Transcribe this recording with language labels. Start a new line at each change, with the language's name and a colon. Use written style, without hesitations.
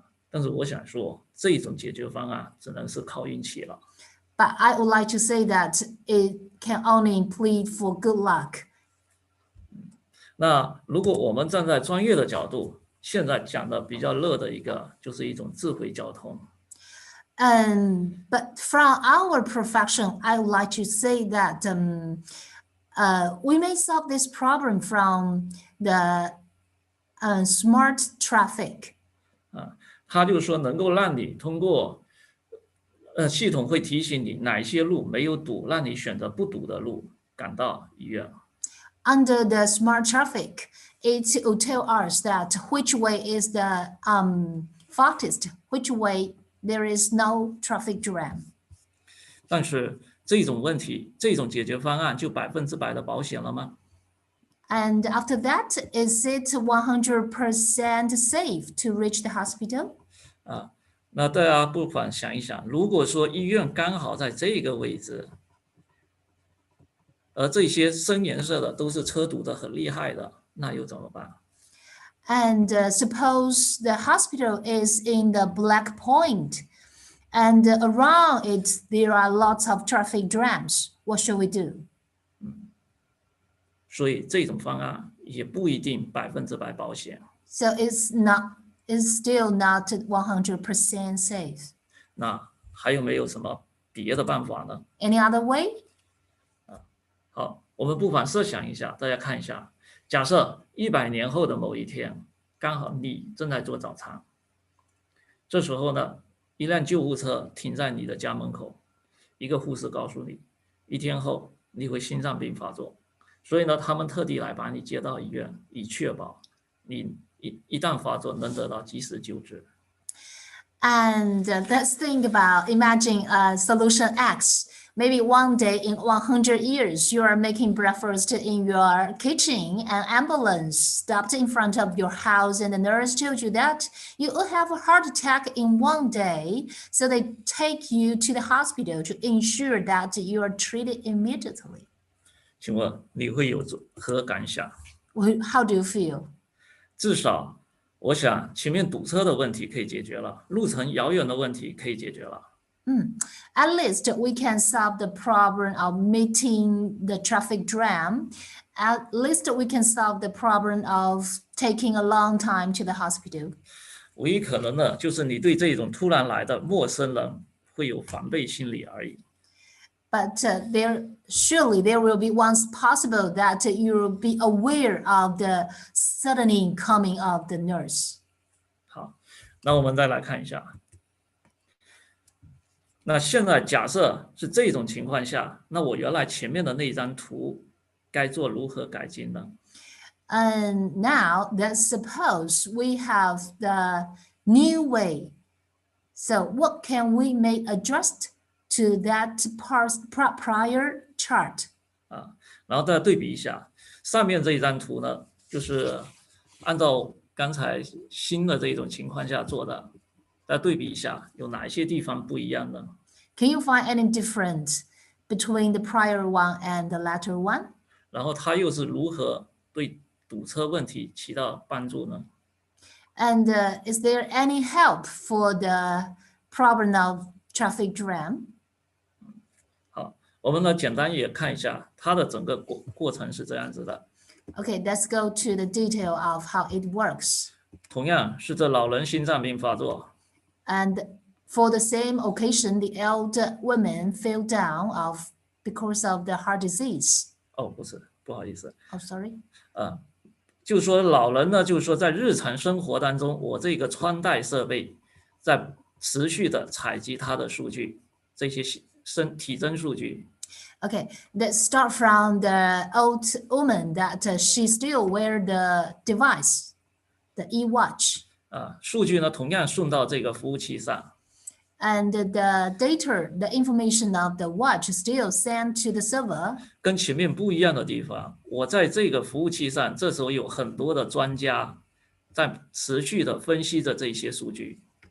Chinese: 但是我想说，这种解决方案只能是靠运气了。
English: But I would like to say that it can only plead for good luck.
Chinese: 那如果我们站在专业的角度，现在讲的比较热的一个就是一种智慧交通。
English: But from our profession, I would like to say that we may solve this problem from the smart traffic.
Chinese: 它就是说能够让你通过系统会提醒你哪些路没有堵，让你选择不堵的路赶到医院。
English: Under the smart traffic, it will tell us that which way is the fastest, which way there is no traffic jam.
Chinese: 但是这种问题，这种解决方案就100%的保险了吗？
English: And after that, is it 100% safe to reach the hospital?
Chinese: 那大家不妨想一想，如果说医院刚好在这个位置，而这些深颜色的都是车堵得很厉害的，那又怎么办？
English: And suppose the hospital is in the black point, and around it there are lots of traffic jams. What should we do?
Chinese: 所以这种方案也不一定100%保险。
English: So it's still not 100% safe.
Chinese: 那还有没有什么别的办法呢？
English: Any other way?
Chinese: 好，我们不妨设想一下，大家看一下，假设100年后的某一天，刚好你正在做早餐，这时候呢，一辆救护车停在你的家门口，一个护士告诉你，1天后你会心脏病发作，所以呢，他们特地来把你接到医院，以确保你一旦发作能得到及时救治。
English: And let's think about, imagine solution X. Maybe one day in 100 years, you are making breakfast in your kitchen, an ambulance stopped in front of your house, and the nurse told you that you will have a heart attack in one day. So they take you to the hospital to ensure that you are treated immediately.
Chinese: 请问你会有何感想？
English: How do you feel?
Chinese: 至少我想前面堵车的问题可以解决了，路程遥远的问题可以解决了。
English: At least we can solve the problem of meeting the traffic jam. At least we can solve the problem of taking a long time to the hospital.
Chinese: 唯一可能的就是你对这种突然来的陌生人会有防备心理而已。
English: But surely there will be once possible that you will be aware of the suddenly coming of the nurse.
Chinese: 好，那我们再来看一下。那现在假设是这种情况下，那我原来前面的那张图该做如何改进呢？
English: And now let's suppose we have the new way. So what can we make adjust to that prior chart?
Chinese: 然后再对比一下，上面这一张图呢，就是按照刚才新的这种情况下做的。再对比一下，有哪些地方不一样呢？
English: Can you find any difference between the prior one and the latter one?
Chinese: 然后它又是如何对堵车问题起到帮助呢？
English: And is there any help for the problem of traffic jam?
Chinese: 好，我们呢简单也看一下它的整个过程是这样子的。
English: Okay, let's go to the detail of how it works.
Chinese: 同样是这老人心脏病发作。
English: And for the same occasion, the elder woman fell down because of the heart disease.
Chinese: 哦，不是，不好意思。
English: Oh, sorry.
Chinese: 就是说老人呢，就是说在日常生活当中，我这个穿戴设备在持续的采集他的数据，这些体征数据。
English: Okay, let's start from the old woman that she still wear the device, the e-watch.
Chinese: 数据呢同样送到这个服务器上。
English: And the data, the information of the watch still sent to the server.
Chinese: 跟前面不一样的地方，我在这个服务器上，这时候有很多的专家在持续的分析着这些数据。